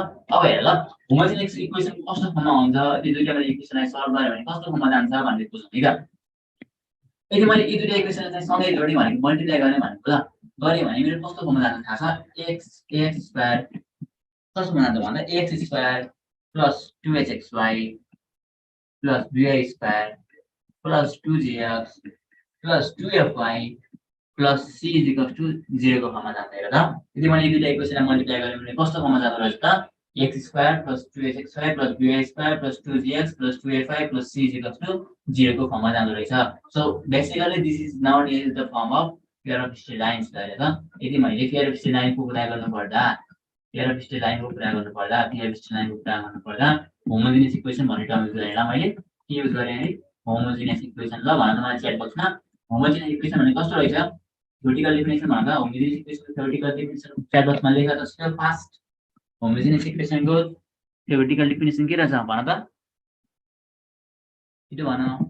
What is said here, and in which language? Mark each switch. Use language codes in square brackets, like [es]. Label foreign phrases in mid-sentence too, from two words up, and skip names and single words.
[ne] अब हेर ल [en] homogeneous equation [ne] कस्तो फर्ममा हुन्छ यदि दुईटा इक्वेसनलाई सल्भ गर्यो भने कस्तो फर्ममा जान्छ भन्ने बुझ्नु है त यदि मैले यी दुईटा इक्वेसनलाई चाहिँ सँगै जोडेँ भनेको मल्टिप्लाई गरेँ भनेको ल गरेँ भने मेरो कस्तो फर्ममा जान्छ थाहा छ [en] x square [ne] कस्तो फर्ममा जान्छ भन्दा [en] x square plus 2hxy plus 2y square plus 2gx plus 2fy plus c = 0 [ne] को फर्ममा जान्छ हेर त यदि मैले यी दुईटा इक्वेसनलाई मल्टिप्लाई गरेँ भने कस्तो फर्ममा जाँदो रहेछ त [en] x square plus 2hxy plus 2y square plus 2gx plus 2fy plus c = 0 [ne] को फर्ममा जाँदो रहेछ [en] so basically this is known as the form of pair of straight lines [ne] गरेर त यदि मैले [en] pair of straight lineको [ne] कुरा गर्नुपर्दा [en] pair of straight lineको [ne] कुरा गर्नुपर्दा [en] pair of straight lineको [ne] कुरा गर्नुपर्दा [en] homogeneous equation [ne] भन्ने [en] term use [ne] गरेर मैले के युज गरेँ है [en] homogeneous equation [ne] ल भन्न मलाई च्याट बक्समा [en] homogeneous equation [ne] भने कस्तो रहेछ [en] theoretical definition [ne] भन्दा [en] homogeneous equation theoretical definition chat boxमा [ne] लेखा जस्तो फास्ट [en] homogeneous equationको theoretical definition [ne] के रहेछ भन त छिटो भन